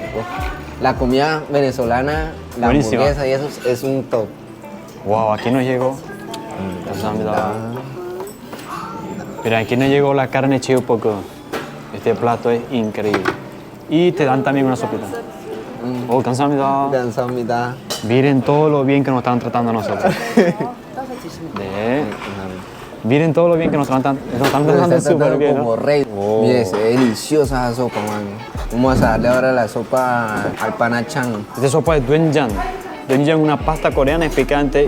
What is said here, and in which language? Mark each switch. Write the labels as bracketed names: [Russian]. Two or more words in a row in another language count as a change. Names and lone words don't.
[Spanish] La comida venezolana, la Buenísima. hamburguesa y eso es un top. Wow, aquí nos llegó. Mira, aquí nos llegó la carne chivo poco. Este plato es increíble. Y te dan también una sopita. Oh, 감사합니다. 감사합니다. Miren todo lo bien que nos están tratando a nosotros. 네. Miren todo lo bien que nos están Nos tratando está súper tratando bien, como ¿no? rey. Oh. Mire, se ve deliciosa esa sopa, mano. Vamos a darle ahora la sopa al panachán. Esta sopa es doenjang. Doenjang es una pasta coreana, es picante.